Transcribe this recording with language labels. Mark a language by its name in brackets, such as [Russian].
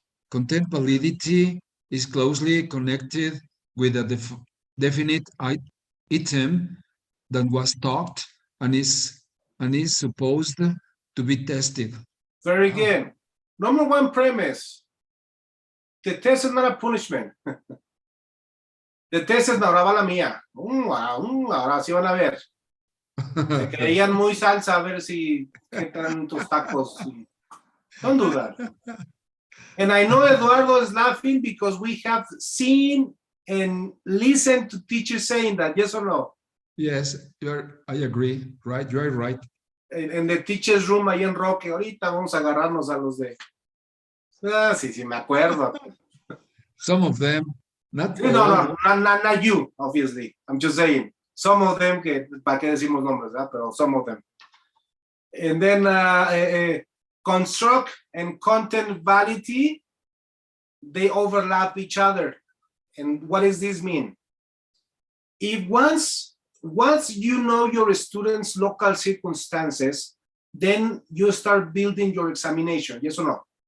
[English] Content validity is closely connected with a definite item that was taught and is supposed to be tested. Very good. Number 1 premise. The test is not a punishment. The test [Spanish] es ahora va la mía. Ahora sí van a ver. Se creían muy salsa, a ver si qué tal tus tacos. [English] Don't do that. And I know Eduardo is laughing because we have seen and listened to teachers saying that, yes or no? Yes, I agree. Right, you're right. [Spanish] En [English] the teacher's room [Spanish] ahí en Roque, ahorita vamos a agarrarnos a los de... sí, me acuerdo. [English] Some of them, not No, not you, obviously. I'm just saying. Some of them, [Spanish] que para qué decimos nombres, ¿verdad? Pero [English] some of them. And then construct and content validity, they overlap each other. And what does this mean? If once you know your students' local circumstances, then you start building your examination, yes or no?